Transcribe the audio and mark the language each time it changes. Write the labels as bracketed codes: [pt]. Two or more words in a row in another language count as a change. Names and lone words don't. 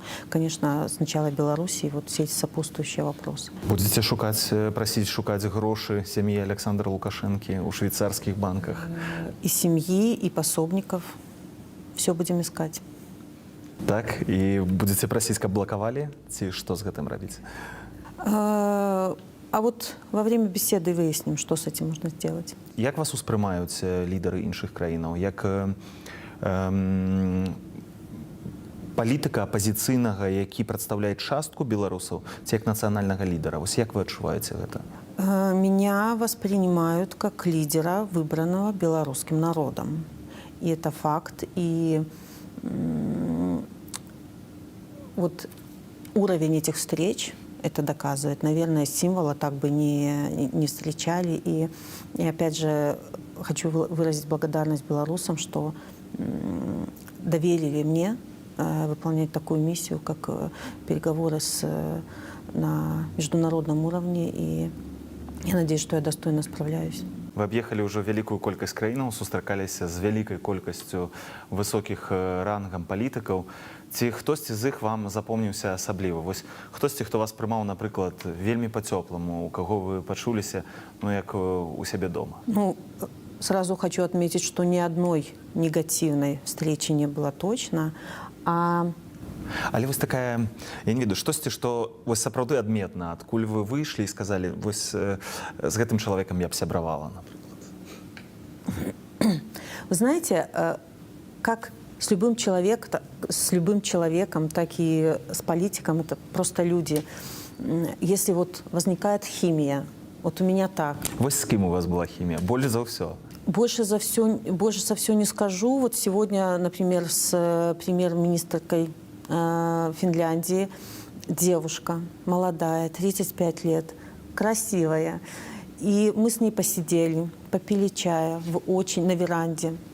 [ru] Конечно, сначала Беларуси, вот все эти сопутствующие вопросы. Будете просить [be] шукать гроши [ru] семьи Александра Лукашенки у швейцарских банках? И семьи, и пособников. Все будем искать. Так, и будете просить, [be] каб блокавали? Ці [ru] что с [be] гэтым рабіць? [ru] А вот во время беседы выясним, что с этим можно сделать. [be] Як вас успрымаюць лідары іншых краінаў? Як палітыка апазіцыйнага, які прадстаўляе частку беларусаў, ці як нацыянальнага лідара? Вось як вы адчуваеце гэта? [ru] Меня воспринимают как лидера, выбранного белорусским народом. И это факт. И вот уровень этих встреч это доказывает. Наверное, символа так бы не встречали. И опять же, хочу выразить благодарность белорусам, что доверили мне выполнять такую миссию, как переговоры на международном уровне. И я надеюсь, что я достойно справляюсь. [be] Вы аб'ехалі ўжо вялікую колькасць краінаў, сустракаліся з вялікай колькасцю высокіх рангам палітыкаў. Ці хтосьці з іх вам запомніўся асабліва? Вось хтосьці, хто вас прымаў, напрыклад, вельмі па-цёпламу, у каго вы пачуліся, як у сябе дома? [ru] Ну, сразу хочу отметить, что ни одной негативной встречи не было точно, [be] Але вось такая, я не ведаю, штосьці, што вось сапраўды адметна, адкуль вы выйшлі і сказалі, вось з гэтым чалавекам я б сябравала, напрыклад. [ru] Вы знаете, как с любым человеком, так и с политиком, это просто люди. Если вот возникает химия, вот у меня так. [be] Вось з кім у вас была хімія? Больш за ўсё? [ru] Больше за все не скажу. Вот сегодня, например, с премьер-министркой Финляндии девушка, молодая, 35 лет, красивая. И мы с ней посидели, попили чая на веранде.